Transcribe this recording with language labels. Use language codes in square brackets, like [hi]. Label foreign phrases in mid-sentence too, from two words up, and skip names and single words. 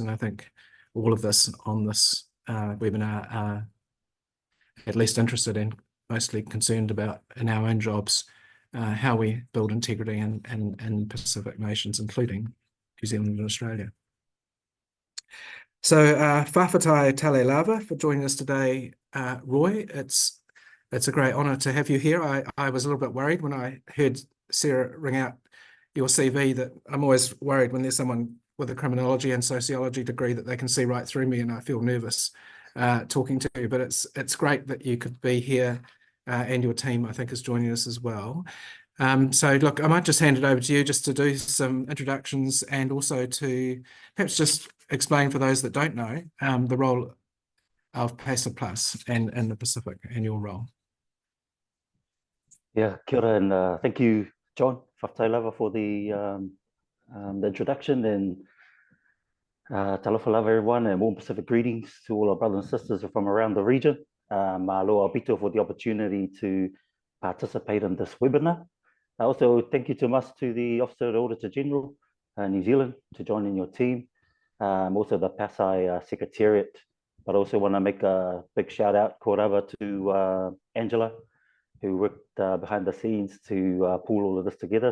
[en] And I think all of us on this webinar are at least interested and mostly concerned about, in our own jobs, how we build integrity in Pacific nations, including New Zealand and Australia. So [sm] whawhatai tale lava [en] for joining us today, Roy. It's a great honour to have you here. I was a little bit worried when I heard Sarah ring out your CV, that I'm always worried when there's someone with a criminology and sociology degree that they can see right through me, and I feel nervous talking to you. But it's great that you could be here, and your team, I think, is joining us as well. So look, I might just hand it over to you just to do some introductions, and also to perhaps just explain for those that don't know the role of PACER Plus and the Pacific, and your role. Yeah, [mi] kia ora, [en] and thank you, John, [sm] whawhatai lava, [en] for the introduction, and [sm] talofa lava, [en] everyone, and warm Pacific greetings to all our brothers and sisters from around the region. Mahalo Albito for the opportunity to participate in this webinar. Also, thank you to the Office of the Auditor General New Zealand to join in your team. Also the PASAI Secretariat, but also want to make a big shout out, korava, to Angela, who worked behind the scenes to pull all of this together.